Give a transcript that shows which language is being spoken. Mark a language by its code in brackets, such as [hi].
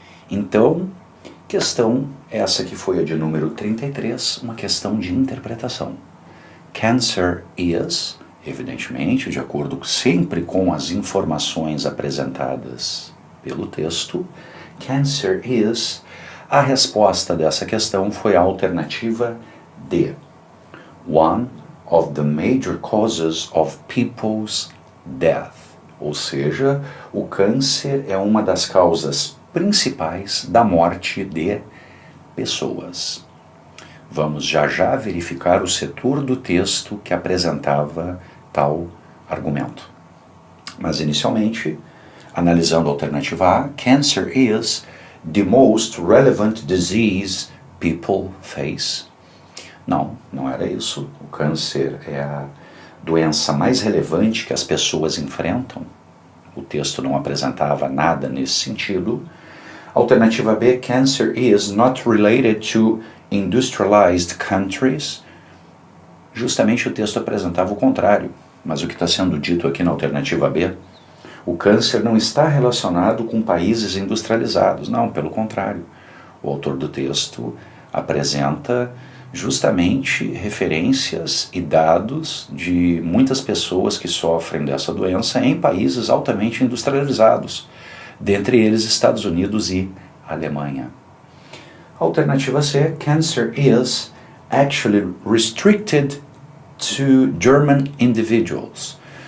[pt] Então, questão essa que foi a de número 33, uma questão de interpretação. [en] Cancer is, [pt] evidentemente, de acordo sempre com as informações apresentadas pelo texto, [en] cancer is, [pt] a resposta dessa questão foi a alternativa D. [en] One of the major causes of people's death. [pt] Ou seja, o câncer é uma das causas principais da morte de pessoas. Vamos já verificar o setor do texto que apresentava tal argumento. Mas inicialmente, analisando a alternativa A, [en] cancer is the most relevant disease people face. [pt] Não era isso. O câncer é a doença mais relevante que as pessoas enfrentam. O texto não apresentava nada nesse sentido. Alternativa B, [en] cancer is not related to industrialized countries. [pt] Justamente o texto apresentava o contrário. Mas o que está sendo dito aqui na alternativa B, o câncer não está relacionado com países industrializados. Não, pelo contrário. O autor do texto apresenta justamente referências e dados de muitas pessoas que sofrem dessa doença em países altamente industrializados, dentre eles Estados Unidos e Alemanha. Alternativa C, [en] cancer is actually restricted to German individuals.